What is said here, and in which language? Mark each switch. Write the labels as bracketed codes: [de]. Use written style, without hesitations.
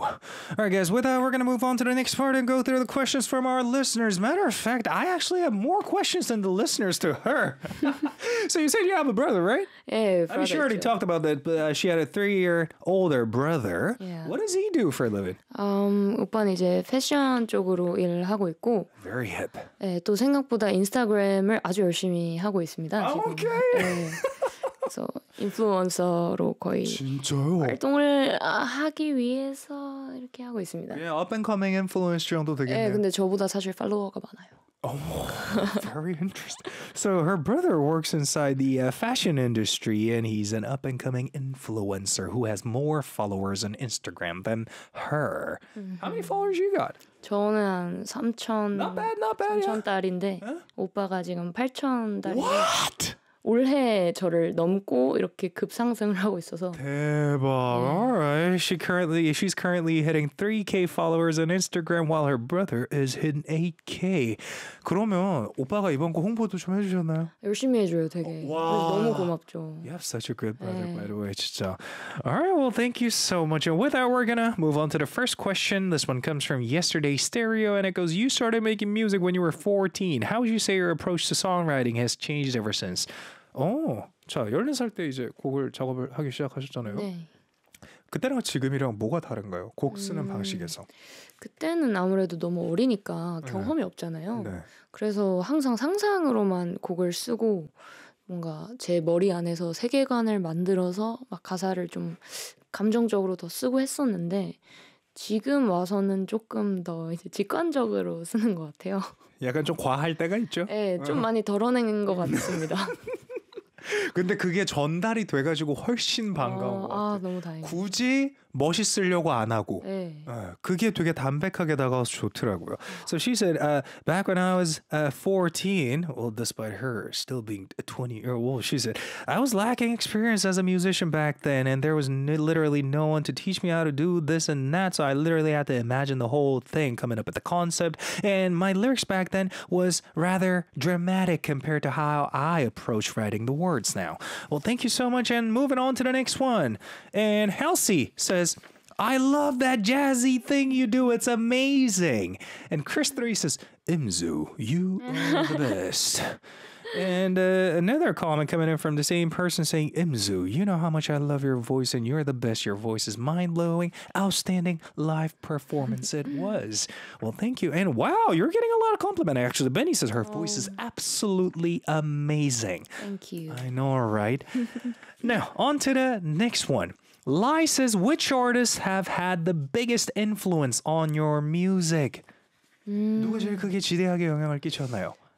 [en] Alright guys, with that, we're going to move on to the next part and go through the questions from our listeners. Matter of fact, I actually have more questions than the listeners to her. So you said you have a brother, right? Yeah, brother. I mean, she already talked about that, but she had a 3-year older brother. Yeah. What does he do for a living? [ko] 오빠는 이제 패션 쪽으로 일을 하고 있고. [en] Very hip. [ko] 예, 또 생각보다 인스타그램을 아주 열심히 하고 있습니다. [en] Okay. [ko] 예. 그래서 인플루언서로 거의 진짜요? 활동을 하기 위해서 이렇게 하고 있습니다. 예, 업앤커밍 인플루언서 정도 되겠네요. 예, 근데 저보다 사실 팔로워가 많아요. [en] Oh, very interesting. So her brother works inside the fashion industry and he's an up-and-coming influencer who has more followers on Instagram than her. Mm-hmm. How many followers you got? [ko] 저는 한 3,000 [en] Not bad, not bad. [ko] 3,000 달인데 huh? 오빠가 지금 8,000 달. [en] What? [ko] 올해 저를 넘고 이렇게 급상승을 하고 있어서 대박. [en] Yeah. All right. She's currently hitting 3K followers on Instagram while her brother is hitting 8K. [ko] 그러면 오빠가 이번 거 홍보도 좀 해 주셨나요? 열심히 해 줘요, 되게. Oh, [en] wow. [ko] 너무 고맙죠. [en] You have such a good brother, yeah. By the way. [ko] 진짜. [en] All right. Well, thank you so much. And with that, we're going to move on to the first question. This one comes from Yesterday Stereo and it goes, "You started making music when you were 14. How would you say your approach to songwriting has changed ever since?" [ko] 자, 14살 때 이제 곡을 작업을 하기 시작하셨잖아요. 네. 그때랑 지금이랑 뭐가 다른가요? 곡 쓰는 방식에서. 그때는 아무래도 너무 어리니까 경험이 없잖아요. 네. 그래서 항상 상상으로만 곡을 쓰고 뭔가 제 머리 안에서 세계관을 만들어서 막 가사를 좀 감정적으로 더 쓰고 했었는데 지금 와서는 조금 더 이제 직관적으로 쓰는 것 같아요. 약간 좀 과할 때가 있죠? 네, 좀 많이 덜어낸 것 같습니다. 근데 그게 전달이 돼가지고 훨씬 반가운 것 같아요. 아, 너무 다행이에요. 굳이 멋있으려고 안 하고 네. 그게 되게 담백하게 다가와서 좋더라고요. [en] So she said, back when I was 14, well, despite her still being 20-year-old, she said, I was lacking experience as a musician back then, and there was literally no one to teach me how to do this and that, so I literally had to imagine the whole thing, coming up with the concept, and my lyrics back then was rather dramatic compared to how I approach writing the words now. Well, thank you so much, and moving on to the next one. And Halsey said, I love that jazzy thing you do. It's amazing. And Chris 3 says, Imzu, you are the best. And another comment coming in from the same person saying, Imzu, you know how much I love your voice and you're the best. Your voice is mind-blowing. Outstanding live performance it was. Well, thank you. And wow, you're getting a lot of compliments, actually. Benny says her voice is absolutely amazing. Thank you. I know, right? Now, on to the next one. Lai says, which artists have had the biggest influence on your music? [ko] 누가 제일 크게 지대하게 영향을 끼쳤나요?